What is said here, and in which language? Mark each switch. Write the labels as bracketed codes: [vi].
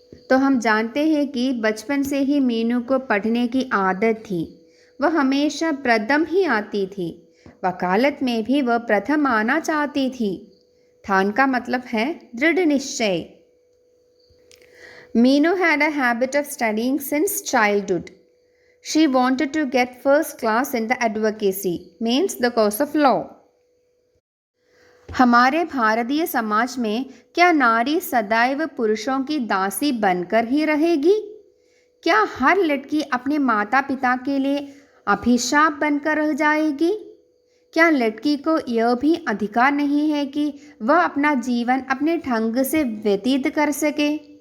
[hi] तो हम जानते हैं कि बचपन से ही मीनू को पढ़ने की आदत थी। वह हमेशा प्रथम ही आती थी। वकालत में भी वह प्रथम आना चाहती थी। ठान का मतलब है दृढ़ निश्चय। [en] Meenu had a habit of studying since childhood. She wanted to get first class in the advocacy, means the course of law. [hi] हमारे भारतीय समाज में क्या नारी सदैव पुरुषों की दासी बनकर ही रहेगी? क्या हर लड़की अपने माता पिता के लिए अभिशाप बनकर रह जाएगी? क्या लड़की को यह भी अधिकार नहीं है कि वह अपना जीवन अपने ढंग से व्यतीत कर सके?